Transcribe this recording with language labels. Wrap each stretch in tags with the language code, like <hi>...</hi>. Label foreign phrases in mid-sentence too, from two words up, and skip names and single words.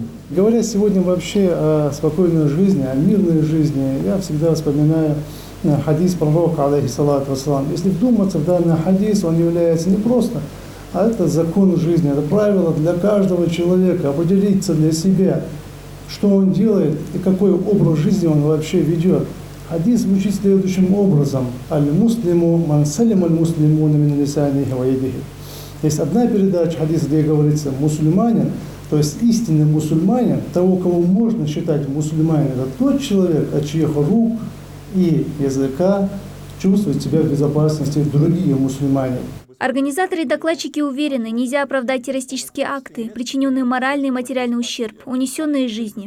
<ru>Говоря сегодня вообще о спокойной жизни, о мирной жизни, я всегда вспоминаю хадис пророка,</ru> <ar>عليه الصلاة والسلام.</ar> <ru>Если вдуматься в данный хадис, он является не просто, а это закон жизни, это правило для каждого человека, определиться для себя, что он делает и какой образ жизни он вообще ведет. Хадис звучит следующим образом:</ru> <ar>«المسلم من سلم المسلمون من لسانه ويده».</ar> <ru>Есть одна передача хадис, где говорится мусульманин, то есть истинный мусульманин, того, кого можно считать мусульманином, это тот человек, от чьих рук и языка чувствуют себя в безопасности другие мусульмане. Организаторы и докладчики уверены, нельзя оправдать террористические акты, причиненные моральный и материальный ущерб, унесенные жизни.</ru>